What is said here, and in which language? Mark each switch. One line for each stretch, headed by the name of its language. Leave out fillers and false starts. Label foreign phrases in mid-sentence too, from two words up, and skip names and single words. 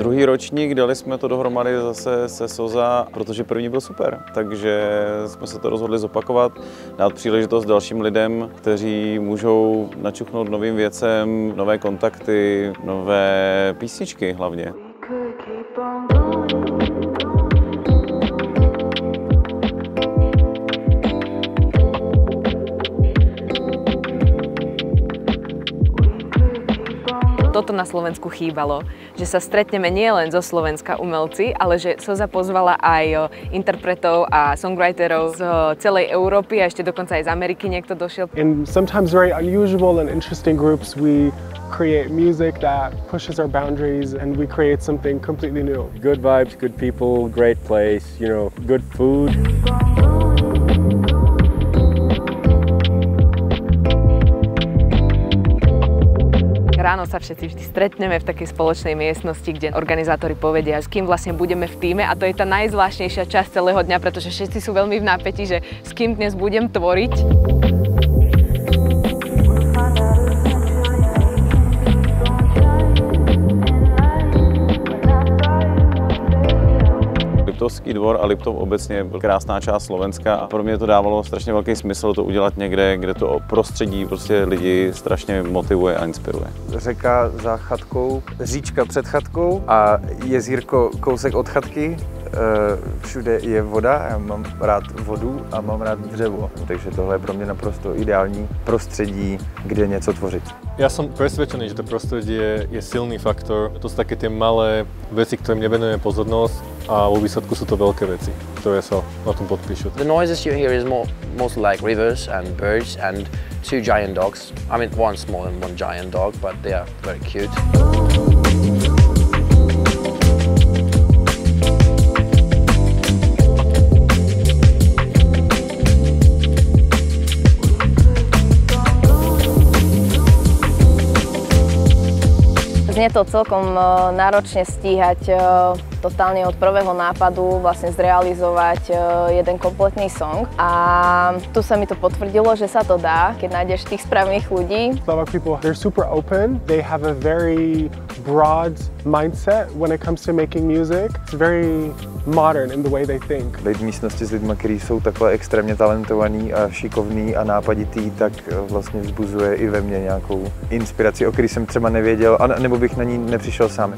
Czech: ročník, dali jsme to dohromady zase se Soza, protože první byl super, takže jsme se to rozhodli zopakovat, dát příležitost dalším lidem, kteří můžou načuchnout novým věcem, nové kontakty, nové písničky hlavně.
Slovak: Toto na Slovensku chýbalo, že sa stretneme nielen zo Slovenska umelci, ale že Soza pozvala aj interpretov a songwriterov z celej Európy a ešte dokonca aj z Ameriky niekto došiel.
English: In sometimes very unusual and interesting groups we create music that pushes our boundaries and we create something completely new. Good vibes, good people, great place, you know, good food.
Slovak: Ráno sa všetci vždy stretneme v takej spoločnej miestnosti, kde organizátori povedia, s kým vlastne budeme v tíme, a to je tá najzvláštnejšia časť celého dňa, pretože všetci sú veľmi v nápätí, že s kým dnes budem tvoriť.
Czech: Liptovský dvor a Liptov obecně je krásná část Slovenska a pro mě to dávalo strašně velký smysl to udělat někde, kde to prostředí prostě lidi strašně motivuje a inspiruje. Řeka za chatkou, říčka před chatkou a jezírko kousek od chatky. Všude je voda, já mám rád vodu a mám rád dřevo, takže tohle je pro mě naprosto ideální prostředí, kde něco tvořit.
Slovak: Ja som presvedčený, že to prostredie je silný faktor. To sú také tie malé veci, ktorým nevenujeme pozornosť a vo výsledku sú to veľké veci, ktoré sa na tom podpíšu.
English: The noises you hear is mostly like rivers and birds and two giant dogs. I mean, one small and one giant dog, but they are very cute.
Slovak: Znie to celkom náročne stíhať totálne od prvého nápadu vlastne zrealizovať jeden kompletný song. A tu sa mi to potvrdilo, že sa to dá, keď nájdeš tých správnych ľudí.
English: Slovak people, they're super open. They have a very broad mindset when it comes to making music. It's very modern in the way they think.
Czech: Být v místnosti s lidmi, kteří jsou takhle extrémně talentovaní a šikovní a nápaditý, tak vlastně vzbuzuje i ve mně nějakou inspiraci, o který jsem třeba nevěděl, nebo bych na ní nepřišel sám.